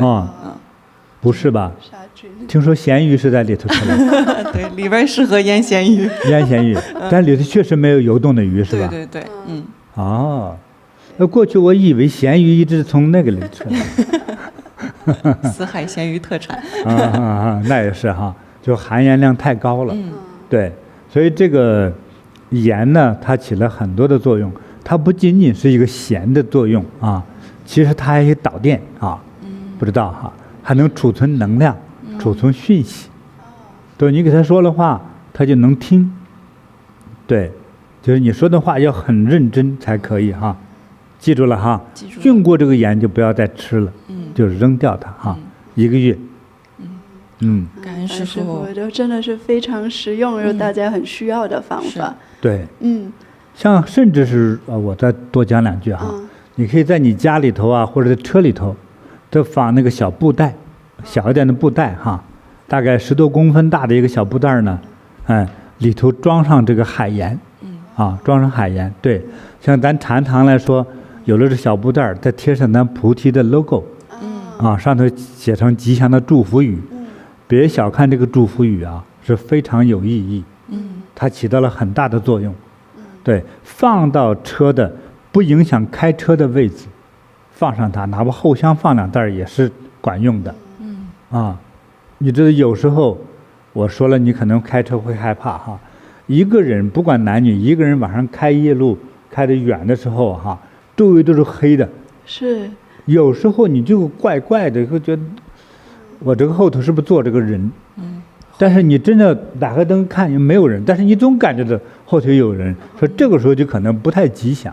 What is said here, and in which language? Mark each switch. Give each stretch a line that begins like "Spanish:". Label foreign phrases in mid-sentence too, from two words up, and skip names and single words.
Chinese: 不是吧？聽說鹹魚是在裡頭出來的。對，裡邊適合醃鹹魚。醃鹹魚，但裡頭確實沒有游動的魚，是吧？對對對，那過去我以為鹹魚一直從那個裡出來。死海鮮魚特產。那也是哈，就含盐量太高了。对，所以这個鹽呢，它起了很多的作用，它不僅僅是一個鹹的作用啊，其實它還可以導電啊。不知道哈，還能儲存能量，儲存訊息。對，你給他說了話，他就能聽。對，就是你說的話要很認真才可以哈。記住了哈，用過這個鹽就不要再吃了，就扔掉它哈，1個月。感恩師父，就真的是非常實用，有大家很需要的方法。對，像甚至是我再多講兩句哈，你可以在你家裡頭啊，或者在車裡頭，都放那個小布袋，小一點的布袋哈，大概10多公分大的一個小布袋呢，裡頭裝上這個海鹽，裝上海鹽。對，像咱禪堂來說，有了這小布袋，再貼上咱菩提的 logo，上頭寫上吉祥的祝福語。別小看這個祝福語啊，是非常有意義，它起到了很大的作用。對，放到車的不影響開車的位置，放上它，哪怕後箱放2袋也是管用的。你知道有時候我說了，你可能開車會害怕哈。一個人不管男女，一個人晚上開夜路開得遠的時候哈，周圍都是黑的。是。有時候你就怪怪的，會覺得我這個後頭是不是坐這個人？但是你真的打開燈看也沒有人，但是你總感覺到後頭有人，說這個時候就可能不太吉祥。